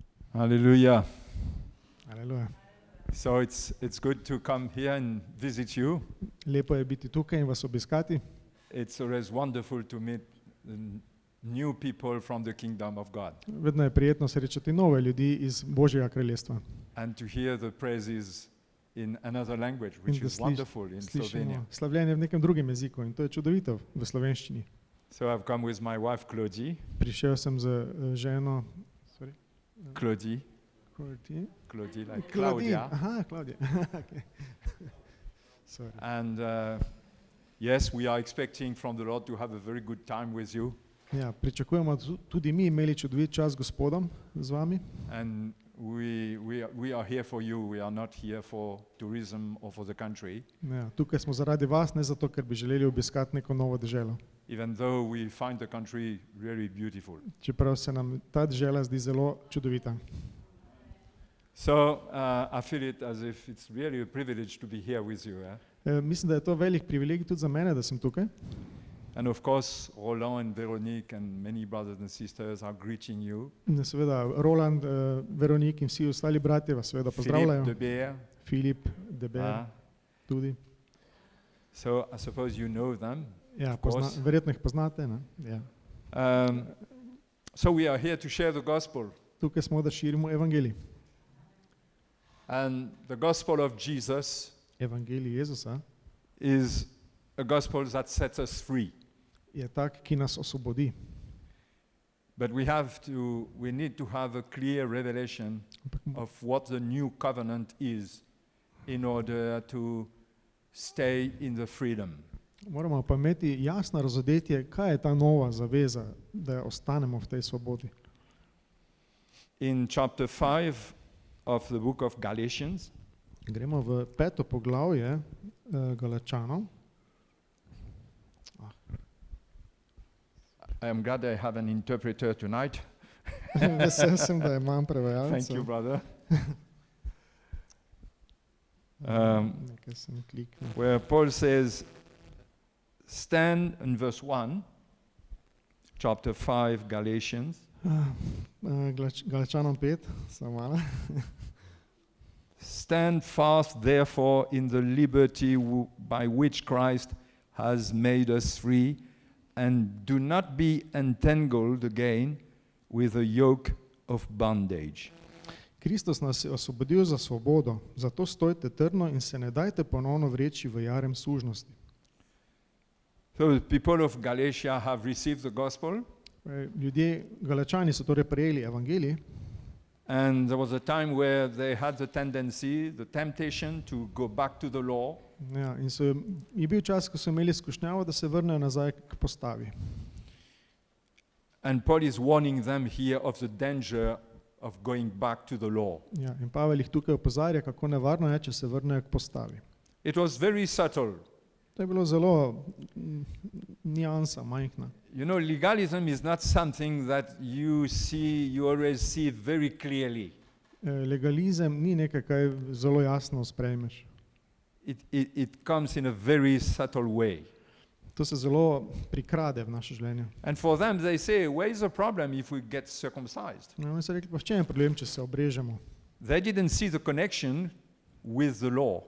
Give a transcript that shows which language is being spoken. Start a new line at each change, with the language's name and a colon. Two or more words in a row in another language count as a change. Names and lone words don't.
English: Hallelujah.
Slovenian: Aleluja.
English: So it's good to come here and visit you.
Slovenian: Lepo je biti tukaj in vas obiskati.
English: It's always wonderful to meet new people from the kingdom of God
Slovenian: Vedno je prijetno srečati nove ljudi iz Božjega kraljestva.
English: and to hear the praises in another language,
Slovenian: In
English: which
Slovenian: da
English: is wonderful in Slovenia.
Slovenian: slišimo slavljenje v nekem drugem jeziku in to je čudovito v slovenščini.
English: So I've come with my wife Claudie.
Slovenian: Prišel sem z ženo Claudie, Claudie.
English: like Claudia. Aha, Claudia. Okay. Sorry. And yes, we are expecting from the Lord to have a very good time with you.
Slovenian: Ja, pričakujemo tudi mi imeli čudovit čas s Gospodom, z vami.
English: And we are here for you. We are not here for tourism or for the country,
Slovenian: Ja, tukaj smo zaradi vas, ne zato, ker bi želeli obiskati neko novo deželo.
English: even though we find the country really beautiful.
Slovenian: Čeprav se nam ta dežela zdi zelo čudovita.
English: So I feel it as if it's really a privilege to be here with you.
Slovenian: Mislim, da je to velik privilegij tudi za mene, da sem tukaj.
English: And of course, Roland and Veronique and many brothers and sisters are greeting you.
Slovenian: In seveda Roland, Veronik in vsi ostali bratje vas seveda pozdravljajo. Philippe de Beer. Filip, Deber tudi.
English: So I suppose you know them.
Slovenian: Ja,
English: course.
Slovenian: verjetno jih poznate. Ne? Ja.
English: So we are here to share the gospel.
Slovenian: Tukaj smo, da širimo evangelij.
English: And the gospel of Jesus
Slovenian: Evangelij Jezusa
English: is a gospel that sets us free.
Slovenian: je tak, ki nas osvobodi.
English: But we need to have a clear revelation of what the new covenant is in order to stay in the freedom.
Slovenian: Moramo pa imeti jasno razodetje, kaj je ta nova zaveza, da ostanemo v tej svobodi.
English: In chapter 5 of the book of Galatians,
Slovenian: Gremo v 5. poglavje Galačanov.
English: I am glad I have an interpreter tonight.
Slovenian: Vesel sem, da imam
English: Thank
Slovenian: prevajalca.
English: you, brother.
Slovenian: Nekaj sem kliknil.
English: Where Paul says, stand in verse 1, chapter 5, Galatians.
Slovenian: Galačanom 5, samo malo.
English: Stand fast, therefore, in the liberty by which Christ has made us free, and do not be entangled again with a yoke of bondage.
Slovenian: Kristus nas je osvobodil za svobodo, zato stojte trdno in se ne dajte ponovno vreči v jarem sužnosti.
English: So the people of Galatia have received the gospel,
Slovenian: Ljudje, Galačani so torej prejeli evangelij
English: and there was a time where they had the tendency, the temptation to go back to the law.
Slovenian: ja, in je bil čas, ko so imeli skušnjavo, da se vrnejo nazaj k postavi.
English: And Paul is warning them here of the danger of going back to the law.
Slovenian: Ja, in Pavel jih tukaj opozarja, kako nevarno je, če se vrnejo k postavi.
English: It was very subtle.
Slovenian: To je bilo zelo niansa, majhna.
English: You know, legalism is not something that you always see very clearly.
Slovenian: Legalizem ni nekaj, kaj zelo jasno sprejmeš.
English: It comes in a very subtle way.
Slovenian: To se zelo prikrade v naše življenje.
English: And for them, they say, where is the problem if we get circumcised?
Slovenian: No, oni so rekli, pa v čem je problem, če se obrežemo?
English: They didn't see the connection with the law,